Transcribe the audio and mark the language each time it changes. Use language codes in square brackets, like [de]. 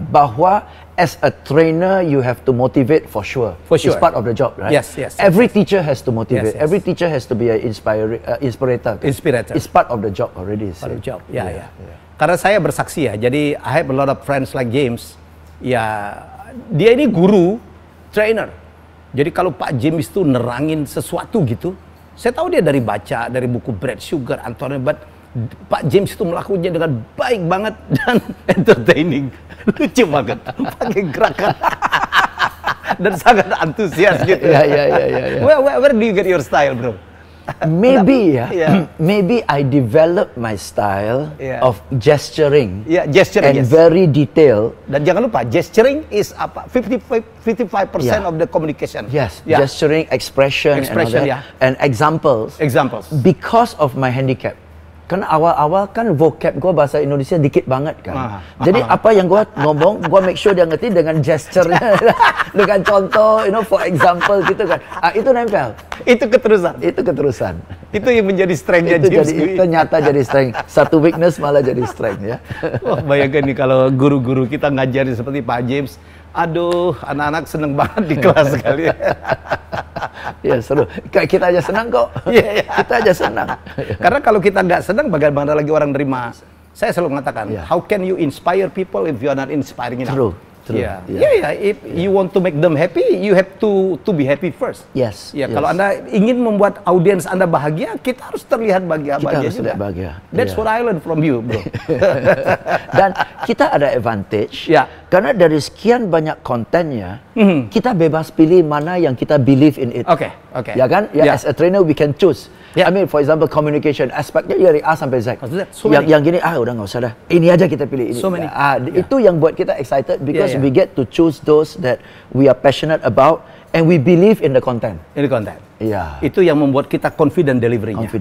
[id] Bahwa [en] as a trainer, you have to motivate for sure. It's part of the job, right? Every teacher has to motivate. Every teacher has to be an inspirator. It's part of the job already. Part of the job. [id] Karena saya bersaksi ya. Jadi [en] I have a lot of friends like James. [id] Ya, dia ini guru, trainer. Jadi kalau Pak James itu nerangin sesuatu gitu, saya tahu dia dari baca, dari buku Brad Sugar, Anthony, but Pak James itu melakukannya dengan baik banget dan entertaining, lucu banget, pakai gerakan dan sangat antusias gitu. [en] Where do you get your style, bro? maybe maybe I develop my style of gesturing. Gesturing, and very detailed. [id] Dan jangan lupa, [en] gesturing is [id] apa? [en] 55% of the communication. Yes, gesturing, expression and examples. Because of my handicap. [id] Kan awal-awal kan vocab gue bahasa Indonesia dikit banget kan. Jadi apa yang gue ngomong, gue [en] make sure [id] dia ngerti dengan gesture-nya, dengan contoh, [en] for example [id] gitu kan. Itu nempel. Itu keterusan. Itu yang menjadi strength-nya James. Itu nyata jadi strength. Satu weakness malah jadi strength ya. Wah, bayangkan nih kalau guru-guru kita ngajarin seperti Pak James. Aduh, anak-anak seneng banget di kelas sekali. Ya seru. Kita aja senang kok. Kita aja senang. Karena kalau kita nggak senang, bagaimana lagi orang nerima? Saya selalu mengatakan, [en] how can you inspire people if you are not inspiring enough? True. If you want to make them happy, you have to be happy first. Yes. [id] Kalau Anda ingin membuat audiens Anda bahagia, kita harus terlihat bahagia juga. [en] That's what I learned from you, bro. [id] Dan kita ada advantage. Karena dari sekian banyak kontennya, kita bebas pilih mana yang kita [en] believe in it. Okay. [id] Ya kan? [en] As a trainer we can choose. I mean, for example, communication [id] aspeknya dari A sampai Z. Yang gini, udah nggak usah dah. Ini aja kita pilih ini. Itu yang buat kita excited [en] because we get to choose those that we are passionate about and we believe in the content. [id] Itu yang membuat kita confident delivery-nya.